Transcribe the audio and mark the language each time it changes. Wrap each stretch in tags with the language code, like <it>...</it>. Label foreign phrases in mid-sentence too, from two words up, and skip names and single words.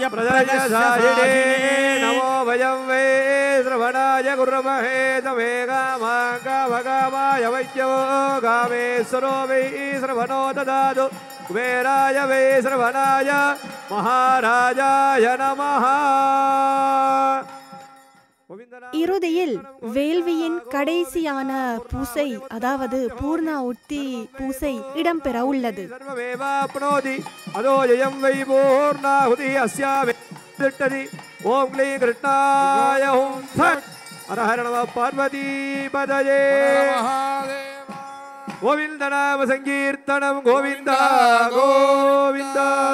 <sa>प्रजयशालिने नमो वयं वै श्रवणाय कुर्महे तमे कामकामकामाय वैद्यो कामेश्वरो वै श्रवणो ददातु कुबेराय वै श्रवणाय महाराजाय नमः</sa> <ta>இறுதியில் வேள்வியின் கடைசியான பூசை அதாவது பூர்ணாவுத்தி பூசை இடம்பெற உள்ளது.</ta> <sa>ओं क्लीं कृष्णाय ओं हर हर नम पार्वती पतये गोविन्द नाम संकीर्तनम् गोविन्दा गोविन्दा.</sa>